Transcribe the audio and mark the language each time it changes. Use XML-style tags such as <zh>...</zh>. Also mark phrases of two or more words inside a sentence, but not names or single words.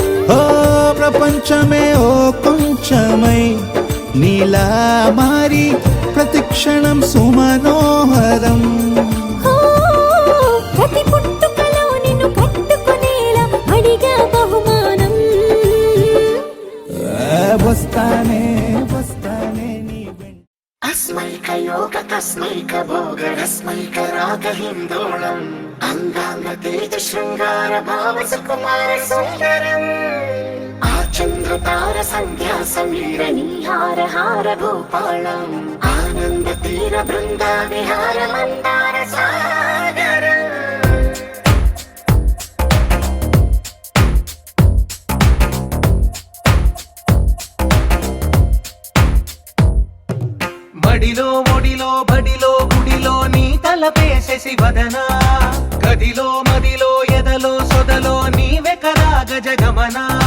<te>ఓ ప్రపంచమే ఓ కొంచెమై నీలా మారి ప్రతిక్షణం సుమనోహరం ప్రతి పుట్టుకలో నిన్ను కట్టుకునేలా అడిగా బహుమానం వస్తానే వస్తానే నీ</te> <sa>अस्मैक योग तस्मैक भोग रस्मैक राग हिन्दोळम् अङ्गाङ्ग तेज शृङ्गार भाव सुकुमार सुन्दरम् आचन्द्र तार सन्ध्या समीर नीहार हार भूपालम् आनन्द तीर बृन्दा विहार मन्दार सागरम्</sa> <te>మడిలో ఒడిలో బడిలో గుడిలో నీ తలపేసేసి వదనా గదిలో మదిలో ఎదలో సొదలో నీవెకరా గజగమనా</te>